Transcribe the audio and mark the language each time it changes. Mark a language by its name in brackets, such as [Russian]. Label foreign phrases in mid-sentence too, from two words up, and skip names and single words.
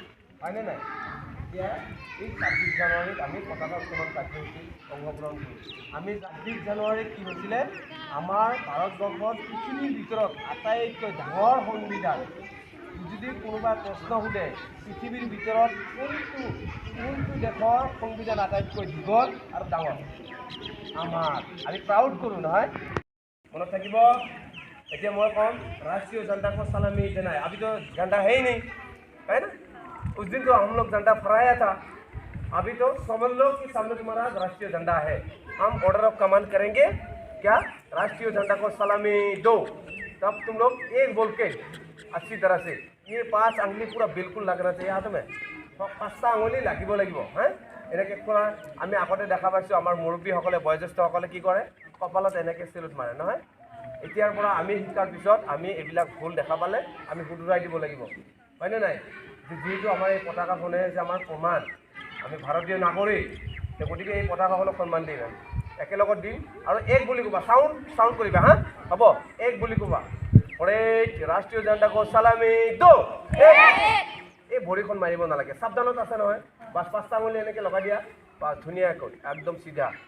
[Assamese] হয়নে নাই এতিয়া এই 26 জানুৱাৰীত আমি পতাকা উত্তোলন কাৰ্যসূচীত অংশগ্ৰহণ কৰিছোঁ আমি 26 জানুৱাৰীত কি হৈছিলে আমাৰ ভাৰতবৰ্ষত পৃথিৱীৰ ভিতৰত আটাইতকৈ ডাঙৰ সংবিধান যদি কোনোবা প্ৰশ্ন সোধে পৃথিৱীৰ ভিতৰত কোনটো দেশৰ সংবিধান আটাইতকৈ দীঘল আৰু ডাঙৰ আমাৰ আমি প্ৰাউড কৰোঁ নহয় মনত থাকিব এতিয়া [Hindi] मैं कौन राष्ट्रीय झंडा को सलामी देना है अभी तो झंडा है ही नहीं है ना उस दिन तो हम लोग झंडा फहराया था अभी तो समझ लो कि सामने तुम्हारा राष्ट्रीय झंडा है हम [English] order of command [Hindi] करेंगे क्या राष्ट्रीय झंडा को सलामी दो तब तुम लोग एक बोल के अच्छी तरह से ये 5 अंगुली पूरा बिल्कुल लगना चाहिए हाथ में [Assamese] 5টা আঙুলি লাগিব হ্যাঁ এনেকৈ কৰা আমি আগতে দেখা পাইছোঁ আমাৰ মুৰব্বীসকলে বয়োজ্যেষ্ঠসকলে কি কৰে কপালত এনেকৈ চেলুট মাৰে নহয় এতিয়াৰ পৰা আমি শিকাৰ পিছত আমি এইবিলাক ভুল দেখা পালে আমি শুধৰাই দিব লাগিব হয়নে নাই যেহেতু আমাৰ এই পতাকাখনে হৈছে আমাৰ প্ৰমাণ আমি ভাৰতীয় নাগৰিক গতিকে এই পতাকাখনক সন্মান দিম একেলগত দিম আৰু এক বুলি ক'বা চাউণ্ড কৰিবা হা হ'ব এক বুলি ক'বা [Hindi] राष्ट्रीय झंडा को सलामी दो [Assamese] এই ভৰিখন মাৰিব নালাগে সাৱধানত আছে নহয় বাছ 5টা আঙুলি এনেকৈ লগাই দিয়া বা ধুনীয়াকৈ একদম চিধা